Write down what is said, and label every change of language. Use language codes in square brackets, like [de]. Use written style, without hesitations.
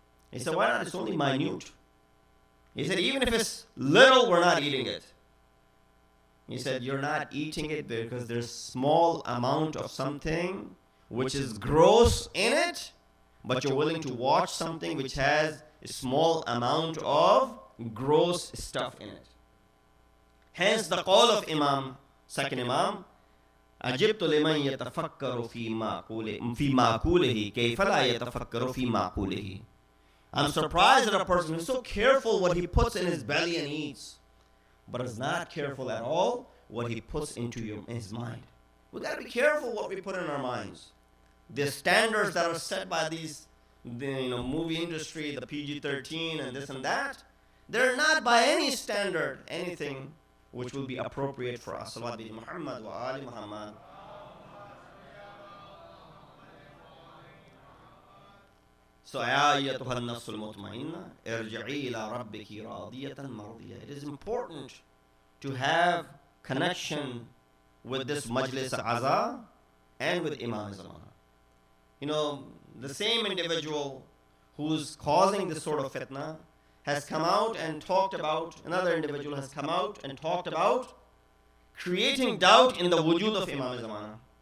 [en] He said, why not? It's only minute. He said, even if it's little, we're not eating it. He said, you're not eating it because there's small amount of something which is gross in it, but you're willing to watch something which has a small amount of gross stuff in it. Hence the call of Imam, second Imam, [ar] عجبت لمن يتفكر في معقوله كيف لا يتفكر في معقوله. [en] I'm surprised at a person who's so careful what he puts in his belly and eats, but is not careful at all what he puts into his mind. We got to be careful what we put in our minds. The standards that are set by the movie industry, the PG-13 and this and that, they're not by any standard anything which will be appropriate for us. [ar] Salawat bi Muhammad wa ali Muhammad. So, يا أيتها النفس المطمئنة ارجعي إلى ربك راضية مرضية. [en] It is important to have connection with this Majlis Aza and with Imam Zamana. You know, the same individual who's causing this sort of fitna has come out and talked about, another individual has come out and talked about creating doubt in the wujud of Imam Zamana.